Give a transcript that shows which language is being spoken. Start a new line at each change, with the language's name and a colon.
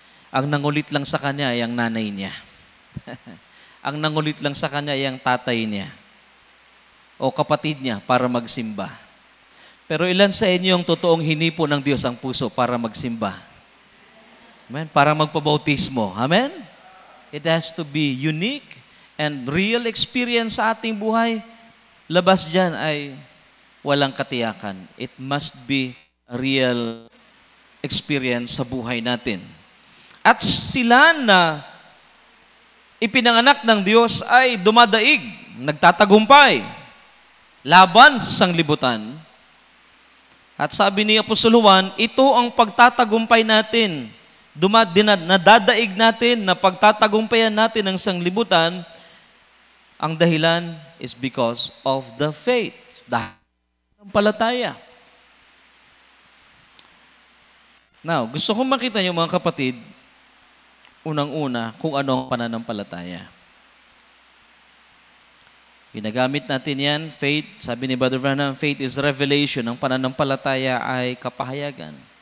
Filipino: Ang nangulit lang sa kanya ay ang nanay niya. Ang nangulit lang sa kanya ay ang tatay niya o kapatid niya para magsimba. Pero ilan sa inyo ang totoong hinipo ng Diyos ang puso para magsimba? Amen? Para magpabautismo. Amen?
English: It has to be unique and real experience
Filipino: sa ating buhay. Labas dyan ay walang katiyakan.
English: It must be a real experience
Filipino: sa buhay natin. At sila na ipinanganak ng Diyos ay dumadaig, nagtatagumpay, laban sa sanglibutan. At sabi ni Apostol Juan, ito ang pagtatagumpay natin. Nadadaig natin na pagtatagumpayan natin ang sanglibutan. Ang dahilan
English: is because of the faith.
Filipino: Dahil ng palataya. Now, gusto kong makita niyo mga kapatid, unang-una, kung ano ang pananampalataya. Ginagamit natin yan, faith. Sabi ni Brother Branham,
English: faith is revelation.
Filipino: Ang pananampalataya ay kapahayagan.